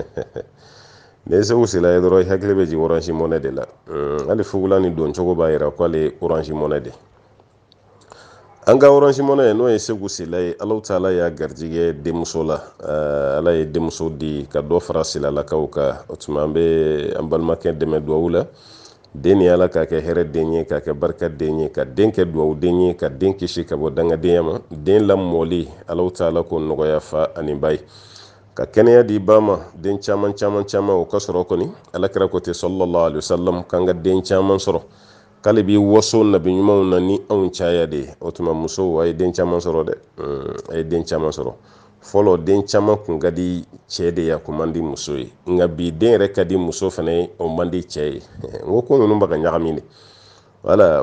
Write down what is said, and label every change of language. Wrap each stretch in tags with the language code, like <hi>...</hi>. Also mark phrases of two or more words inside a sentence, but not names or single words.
<bm>ne ye Segu Sila ye dɔrɔn i hakili bɛ jigin Orange Money de la hali fugula ni don cogo b'a yira k'ale ye Orange Money de an ka Orange Money n'o ye Segu Sila ye</bm> <ar>الله تعالى</ar> <bm>y'a garijigɛ denmuso la Ala ye denmuso di ka dɔ fara Silalakaw kan o tuma an bɛ an balimakɛ dɛmɛ dugawu la den ni Ala k'a kɛ hɛrɛ den ye k'a kɛ barika den ye ka den kɛ dugawu den ye ka den kisi ka bɔ dangadenya ma den lamɔli</bm> <ar>الله تعالى</ar> <bm>ko nɔgɔya fa ani ba ye ka kɛnɛya di ba ma den caman caman caman o ka sɔrɔ kɔni Alakira ko ten</bm> <ar>صلى الله عليه وسلم</ar> <bm>k'an ka den caman sɔrɔ k'ale b'i waso nabi ɲumanw na ni anw caya de ye o tuma musow a ye den caman sɔrɔ dɛ a ye den caman sɔrɔ fɔlɔ den caman kun ka di cɛ de ye a kun man di muso ye nka bi den yɛrɛ ka di muso fana ye o man di cɛ ye n ko ko ninnu bɛ ka ɲagami de wala</bm>